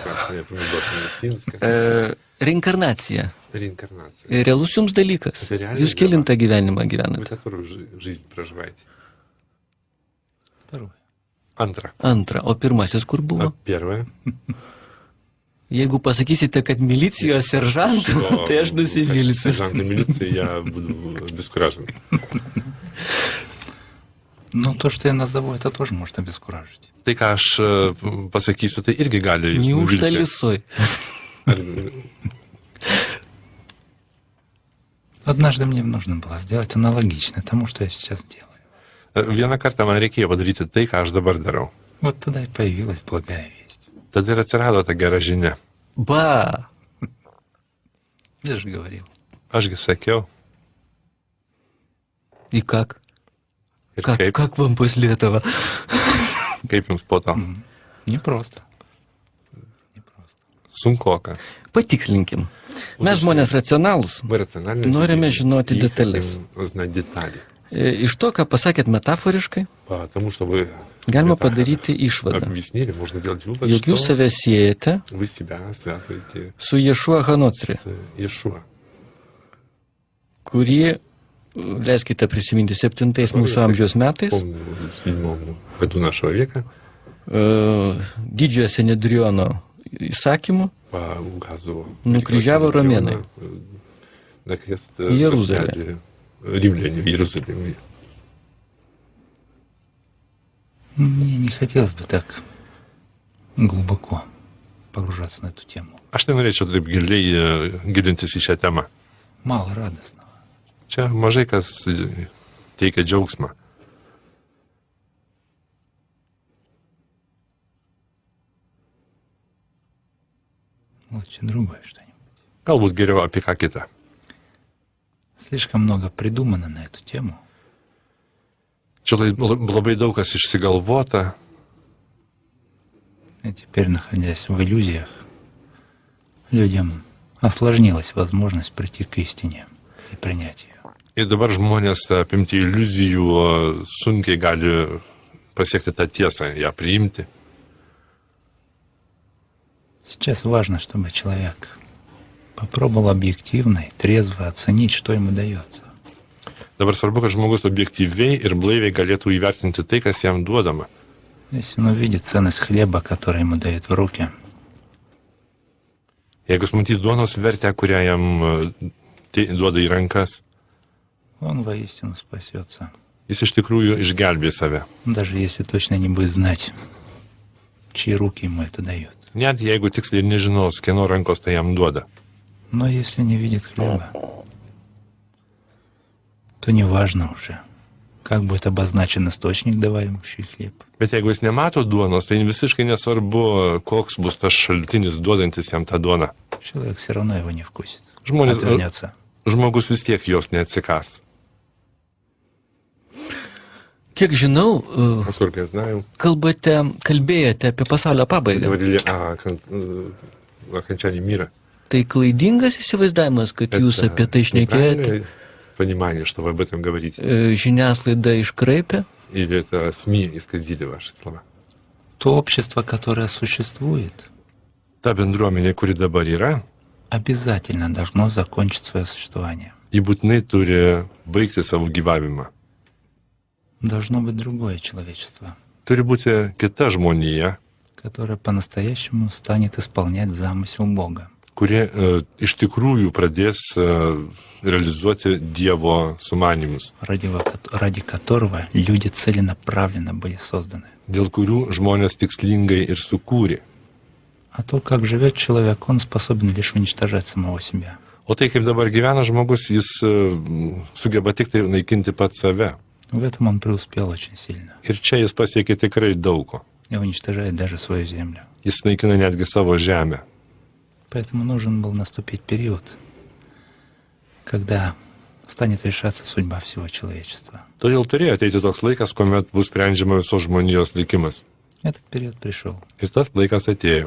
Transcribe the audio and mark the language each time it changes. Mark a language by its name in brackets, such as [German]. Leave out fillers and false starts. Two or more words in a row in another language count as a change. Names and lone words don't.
[Lithuanian] Reinkarnacija. Realus jums dalykas. Jūs kelintą gyvenimą gyvenate? Antrą. O pirmasis kur buvo? Jeigu pasakysite, kad milicijos seržantų, tai aš nusivilsiu. [Russian] Сержантной милиции я буду обескуражен. Ну, то, что я назову, это тоже может обескуражить. [Lithuanian] Tai, ką aš pasakysiu, tai irgi gali jūs [Russian] Неужто [Lithuanian] nuvilti. [Russian] лисой? Однажды мне нужно было сделать аналогично тому, что я сейчас делаю. [Lithuanian] Vieną kartą man reikėjo padaryti tai, ką aš dabar darau. [Russian] Вот тогда и появилась благая весть. [Lithuanian] Tada ir atsirado ta gera žinia. [Russian] Ба! Я же говорил. [Lithuanian] Ašgi sakiau. [Russian] И как? [Lithuanian] Ir kaip, [Russian] Как вам после этого? [Lithuanian] kaip jums po to? [Russian] Непросто. [Lithuanian] Sunkoka. Patikslinkim. Mes žmonės racionalūs. [Russian] Мы рациональные. [Lithuanian] Norime [Russian] люди, [Lithuanian] žinoti [Russian] и [Lithuanian] detalės. [Russian] хотим узнать детали. [Lithuanian] Iš to, ką pasakėt metaforiškai, [Russian] Потому что вы [Lithuanian] galima [Russian] это [Lithuanian] padaryti išvadą. [Russian] объяснили, можно делать вывод, [Lithuanian] Jog jūs [Russian] что [Lithuanian] save siejate [Russian] вы себя связываете [Lithuanian] su Ješua Hanocri, [Russian] с Иешуа. [Lithuanian] kurį, leiskite prisiminti, 7 mūsų amžiaus metais, [Russian] Помню, в 7 году нашего века [Lithuanian] didžiojo Senedriono įsakymu [Russian] по указу [Lithuanian] Nukryžiavo romėnai. [Russian] на крест Иерусалим. поставили римляне в Иерусалиме. Мне не хотелось бы так глубоко погружаться на эту тему. [Lithuanian] Aš tai norėčiau taip giliai gilintis į šią temą. [Russian] Мало радостного. [Lithuanian] Čia mažai kas teikia džiaugsmą. [Russian] Лучше другое что-нибудь. [Lithuanian] Galbūt geriau apie ką kitą. [Russian] Слишком много придумано на эту тему. [Lithuanian] Čia labai daug kas išsigalvota. [Russian] И теперь, находясь в иллюзиях, людям осложнилась возможность прийти к истине и принять ее. [Lithuanian] Ir dabar žmonės apimti iliuzijų sunkiai gali pasiekti tą tiesą, ją priimti. [Russian] Сейчас важно, чтобы человек попробовал объективно и трезво оценить, что ему дается. [Lithuanian] Dabar svarbu, kad žmogus objektyviai ir blaiviai galėtų įvertinti tai, kas jam duodama. [Russian] Если он увидит ценность хлеба, который ему дают в руки, [Lithuanian] Jeigu jis matys duonos vertę, kurią jam duoda į rankas, [Russian] он воистину спасется, [Lithuanian] jis iš tikrųjų išgelbės save. [Russian] даже если точно не будет знать, чьи руки ему это дают. [Lithuanian] Net jeigu tiksliai ir nežinos, kieno rankos tai jam duoda. [Russian] Но если не видит хлеба, то неважно уже, как будет обозначен источник, давающий хлеб. [Lithuanian] Bet jeigu jis nemato duonos, tai visiškai nesvarbu, koks bus tas šaltinis duodantis jam tą duoną. [Russian] Человек все равно его не вкусит, [Lithuanian] Žmonės, [Russian] отвернется. [Lithuanian] žmogus vis tiek jos neatsikas. Kiek žinau, [Russian] Насколько я знаю, [Lithuanian] kalbėjote apie pasaulio pabaigą. [Russian] говорили о окончании мира. [Lithuanian] Tai klaidingas įsivaizdavimas, kad jūs [Russian] Это [Lithuanian] apie tai šnekėjote, [Russian] неправильное понимание, что вы об этом говорите. [Lithuanian] žiniasklaida iškraipė. [Russian] Или это СМИ исказили ваши слова? То общество, которое существует, [Lithuanian] Ta bendruomenė, kuri dabar yra, [Russian] обязательно должно закончить свое существование. [Lithuanian] ji būtinai turi baigti savo gyvavimą. [Russian] Должно быть другое человечество, [Lithuanian] Turi būti kita žmonija, [Russian] которое по-настоящему станет исполнять замысел Бога. [Lithuanian] kurie iš tikrųjų pradės realizuoti Dievo sumanymus, [Russian] ради которого люди целенаправленно были созданы. [Lithuanian] dėl kurių žmonės tikslingai ir sukūrė. [Russian] А то, как живет человек, он способен лишь уничтожать самого себя. [Lithuanian] O tai, kaip dabar gyvena žmogus, jis sugeba tik tai naikinti pat save. [Russian] В этом он преуспел очень сильно. [Lithuanian] Ir čia jis pasiekė tikrai daug ko. [Russian] И уничтожает даже свою землю. [Lithuanian] Jis naikina netgi savo žemę. [Russian] Поэтому нужен был наступить период, когда станет решаться судьба всего человечества. [Lithuanian] Todėl turėjo ateiti toks laikas, kuomet bus sprendžiama visos žmonijos likimas. [Russian] Этот период пришел. [Lithuanian] Ir tas laikas atėjo.